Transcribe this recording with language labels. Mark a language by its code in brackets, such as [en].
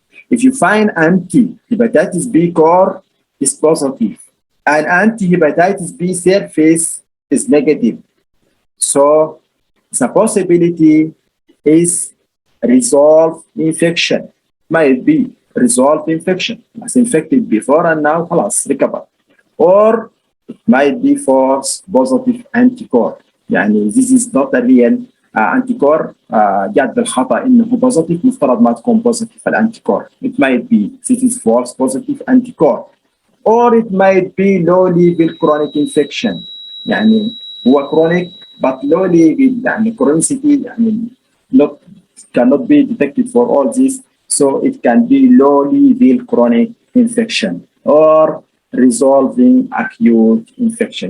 [en] If you find anti-hepatitis B core is positive, and anti-hepatitis B surface is negative, so the possibility is resolved infection. Might be resolved infection. Was infected before and now خلاص recover. Or it might be false positive anticore. يعني this is not a real anticore. [ar] جات بالخطأ إنه positive، مفترض ما تكون positive الانتيكور. [en] It might be this is false positive anticore. Or it might be low level chronic infection. يعني هو chronic but low level، يعني chronicity يعني cannot be detected for all this, so it can be low level chronic infection or resolving acute infection.